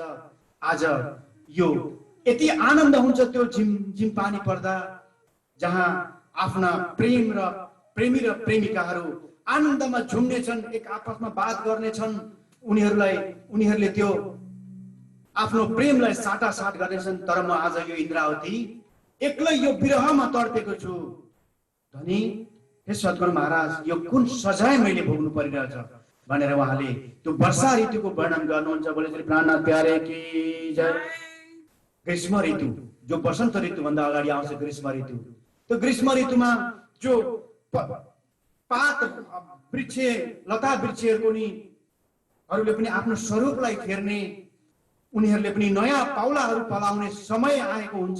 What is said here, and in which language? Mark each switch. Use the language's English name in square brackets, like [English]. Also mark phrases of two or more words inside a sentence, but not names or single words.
[Nepali] आज यो यति आनन्द हुन्छ त्यो झिम पानी पर्दा, जहाँ आफ्ना प्रेमी र प्रेमिकाहरू आनन्दमा झुम्नेछन्, एक आपसमा बात गर्नेछन्, उनीहरूले त्यो आफ्नो प्रेमलाई साटासाट गर्नेछन्। तर म आज यो इन्द्रावती एक्लै यो विरहमा तडपेको छु। धनी हे सद्गुरु महाराज, यो कुन सजाय मैले भोग्नु परिरहेछ भनेर उहाँले त्यो वर्षा ऋतुको वर्णन गर्नुहुन्छ। [Hindi] बोले श्री प्राणनाथ प्यारे की जय। [Nepali] ग्रीष्म ऋतु, जो वसन्त ऋतु भन्दा अगाडि आउँछ ग्रीष्म ऋतु। त्यो ग्रीष्म ऋतुमा जो पात वृक्ष, लता वृक्षहरूको नि हरूले पनि आफ्नो स्वरूपलाई फेर्ने, उनीहरूले पनि नयाँ पाउलाहरू फलाउने समय आएको हुन्छ।